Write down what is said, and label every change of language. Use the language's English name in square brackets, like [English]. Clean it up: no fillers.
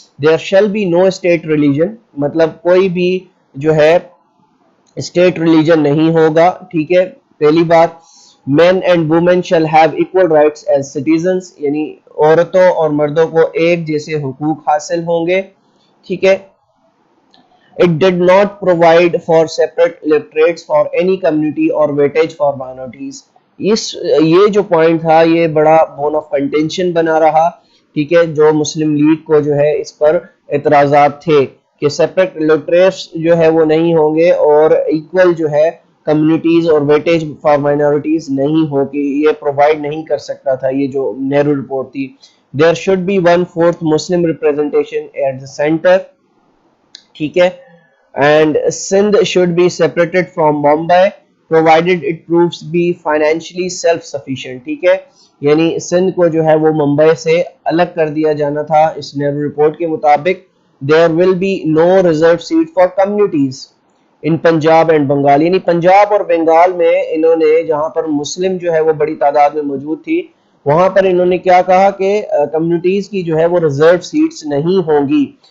[English] there shall be no state religion, [Urdu] مطلب کوئی بھی جو ہے اسٹیٹ ریلیجن نہیں ہوگا. ٹھیک ہے، پہلی بات. [English] man and woman shall have equal rights as citizens, [Urdu] یعنی عورتوں اور مردوں کو ایک جیسے حقوق حاصل ہوں گے. ٹھیک ہے. [English] It did not provide for separate electorates for any community or weightage for minorities. [Urdu] یہ جو پوائنٹ تھا یہ بڑا بون آف کنٹینشن بنا رہا. ٹھیک ہے، جو مسلم لیگ کو جو ہے اس پر اعتراضات تھے کہ سیپریٹ الیکٹریٹس جو ہے وہ نہیں ہوں گے اور ایکول جو ہے کمیونٹیز اور ویٹیج فار مائنورٹیز نہیں ہوگی، یہ پرووائڈ نہیں کر سکتا تھا یہ جو نہرو رپورٹ تھی. [English] There should be 1/4 Muslim representation at the center. [Urdu] ٹھیک ہے. [English] And Sindh should be separated from Mumbai provided it proves be financially self-sufficient. [Urdu] ٹھیک ہے، یعنی سندھ کو جو ہے وہ ممبئی سے الگ کر دیا جانا تھا اس نہرو رپورٹ کے مطابق. [English] There will be no reserved seat for communities in Punjab and Bengal. [Urdu] یعنی پنجاب اور بنگال میں انہوں نے جہاں پر مسلم جو ہے وہ بڑی تعداد میں موجود تھی وہاں پر انہوں نے کیا کہا کہ کمیونٹیز کی جو ہے وہ ریزرو سیٹس نہیں ہوں گی.